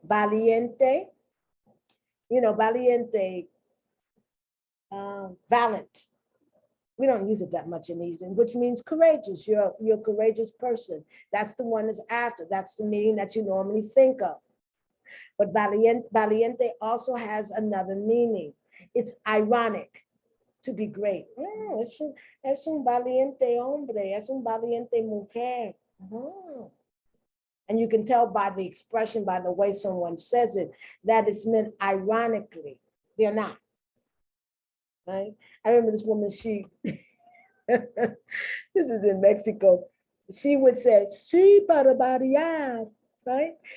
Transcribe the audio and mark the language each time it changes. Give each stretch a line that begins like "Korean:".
English: Valiente. You know, valiente, valiant. We don't use it that much in these, which means courageous. You're a courageous person. That's the one that's after. That's the meaning that you normally think of. But valiente also has another meaning. It's ironic, to be great.
Spanish: Es un valiente hombre, es un valiente mujer.
English: And you can tell by the expression, by the way someone says it, that it's meant ironically. They're not. Right? I remember this woman, this is in Mexico. She would say, sí, para variar, right?